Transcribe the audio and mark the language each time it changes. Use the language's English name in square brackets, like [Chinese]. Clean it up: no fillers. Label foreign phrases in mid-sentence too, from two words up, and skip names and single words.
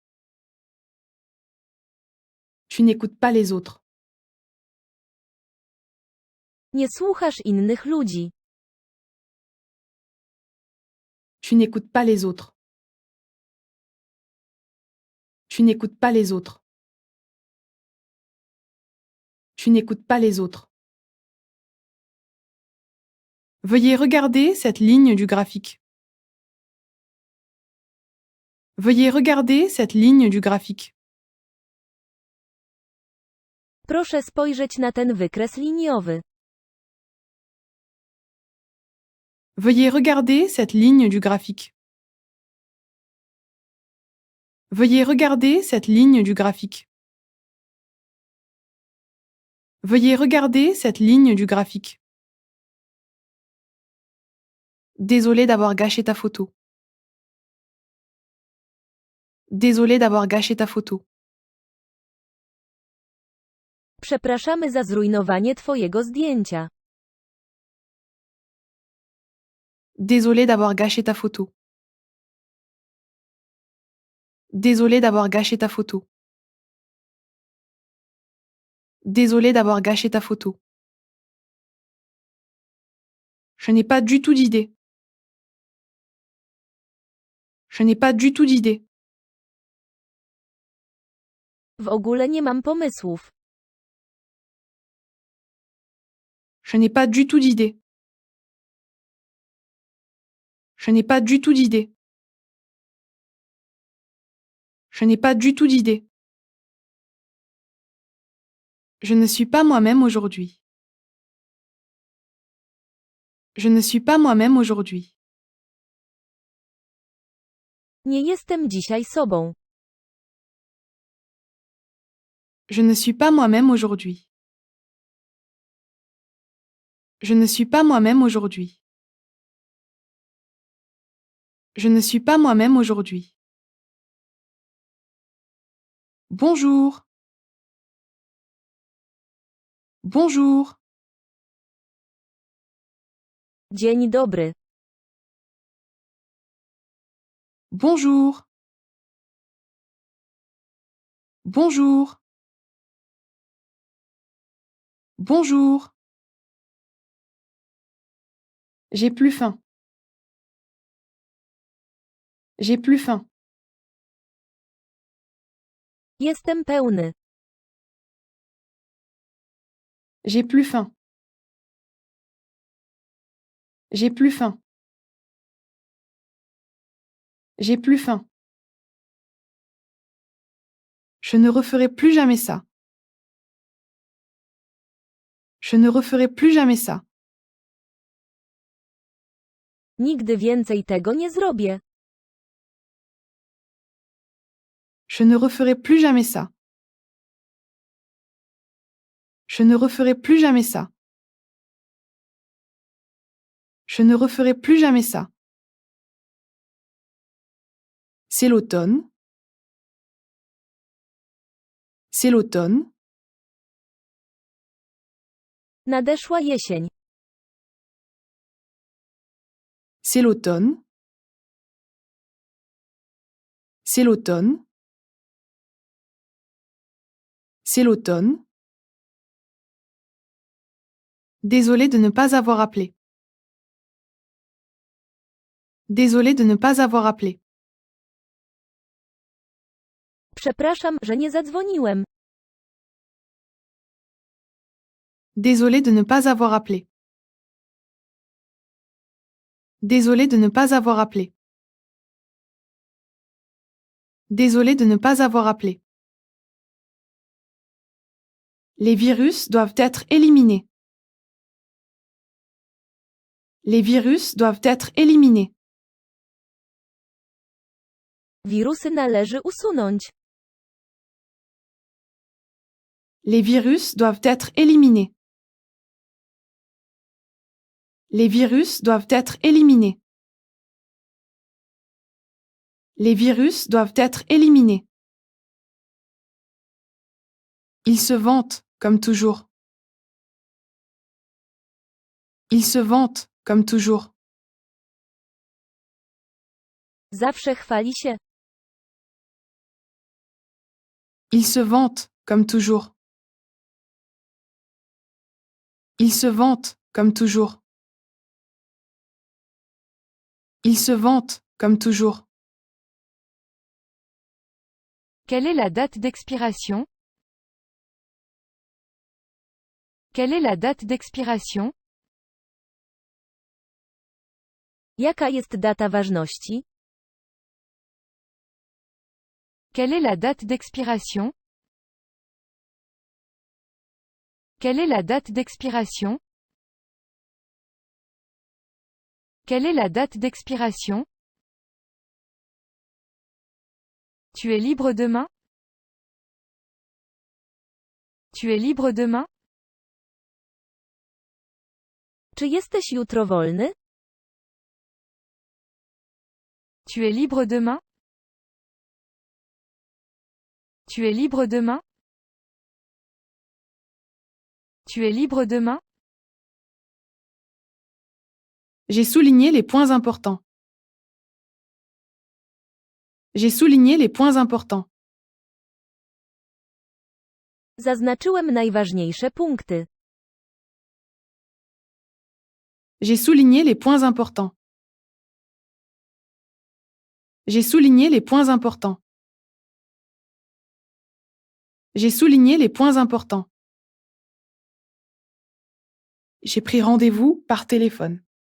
[French] Tu n'écoutes pas les autres. [Polish] Nie słuchasz innych ludzi. [French] Tu n'écoutes pas les autres. Tu n'écoutes pas les autres. Tu n'écoutes pas les autres. Veuillez regarder cette ligne du graphique. Veuillez regarder cette ligne du graphique. [Polish] Proszę spojrzeć na ten wykres liniowy. [French] Veuillez regarder cette ligne du graphique. Veuillez regarder cette ligne du graphique. Veuillez regarder cette ligne du graphique. Désolé d'avoir gâché ta photo. Désolé d'avoir gâché ta photo. [Polish] Przepraszamy za zrujnowanie twojego zdjęcia. [French] Désolé d'avoir gâché ta photo. Désolé d'avoir gâché ta photo. Désolé d'avoir gâché ta photo. Je n'ai pas du tout d'idée. Je n'ai pas du tout d'idée. [Polish] W ogóle nie mam pomysłów. [French] Je n'ai pas du tout d'idée. Je n'ai pas du tout d'idée. Je n'ai pas du tout d'idée. Je ne suis pas moi-même aujourd'hui. Je ne suis pas moi-même aujourd'hui. [Polish] Nie jestem dzisiaj sobą. [French] Je ne suis pas moi-même aujourd'hui. Je ne suis pas moi-même aujourd'hui. Je ne suis pas moi-même aujourd'hui. Bonjour. Bonjour. [Polish] Dzień dobry. [French] Bonjour. Bonjour. Bonjour. J'ai plus faim. J'ai plus faim. [Polish] Jestem pełny. [French] J'ai plus faim. J'ai plus faim. J'ai plus faim. Je ne referai plus jamais ça. Je ne referai plus jamais ça. [Polish] Nigdy więcej tego nie zrobię. [French] Je ne referai plus jamais ça. Je ne referai plus jamais ça. Je ne referai plus jamais ça. C'est l'automne. C'est l'automne. [Polish] Nadeszła jesień. [French] C'est l'automne. C'est l'automne. C'est l'automne. Désolé de ne pas avoir appelé. Désolé de ne pas avoir appelé. [Polish] Przepraszam, że nie zadzwoniłem. [French] Désolé de ne pas avoir appelé. Désolé de ne pas avoir appelé. Désolé de ne pas avoir appelé. Les virus doivent être éliminés. Les virus doivent être éliminés. [Polish] Wirusy należy usunąć. [French] Les virus doivent être éliminés. Les virus doivent être éliminés. Les virus doivent être éliminés. Ils se vantent, comme toujours. Ils se vantent, comme toujours. [Polish] Zawsze chwali się. [French] Ils se vantent, comme toujours. Ils se vantent, comme toujours. Ils se vantent, comme toujours. Quelle est la date d'expiration? Quelle est la date d'expiration? [Polish] Jaka jest data ważności? [French] Quelle est la date d'expiration? Quelle est la date d'expiration? Quelle est la date d'expiration? Tu es libre demain? Tu es libre demain? [Polish] Czy jesteś jutro wolny? [French] Tu es libre demain? Tu es libre demain? Tu es libre demain? J'ai souligné les points importants. J'ai souligné les points importants. [Polish] Zaznaczyłem najważniejsze punkty. [French] J'ai souligné les points importants. J'ai souligné les points importants. J'ai souligné les points importants. J'ai pris rendez-vous par téléphone.